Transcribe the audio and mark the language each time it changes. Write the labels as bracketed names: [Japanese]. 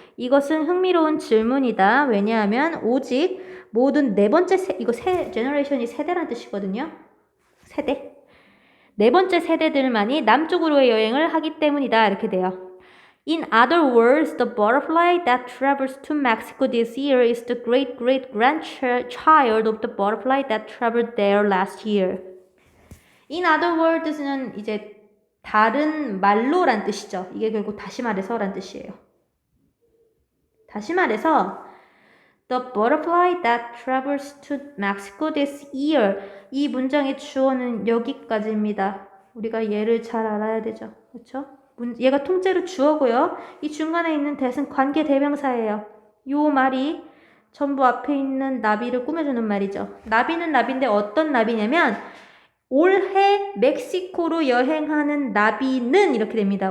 [Korean] 이것은 흥미로운 질문이다. 왜냐하면 오직 모든 네 번째 이거 generation이 세대란 뜻이거든요. 세대. 네 번째 세대들만이 남쪽으로의 여행을 하기 때문이다. 이렇게 돼요. [English] In other words, the butterfly that travels to Mexico this year is the great-great-grandchild of the butterfly that traveled there last year. In other words [Korean] 는 이제 다른 말로란 뜻이죠. 이게 결국 다시 말해서란 뜻이에요. 다시 말해서 [English] The butterfly that travels to Mexico this year. [Korean] 이 문장의 주어는 여기까지입니다. 우리가 얘를 잘 알아야 되죠. 그렇죠? 얘가 통째로 주어고요. 이 중간에 있는 that은 관계 대명사예요. 요 말이 전부 앞에 있는 나비를 꾸며주는 말이죠. 나비는 나비인데 어떤 나비냐면 올해 멕시코로 여행하는 나비는 이렇게 됩니다.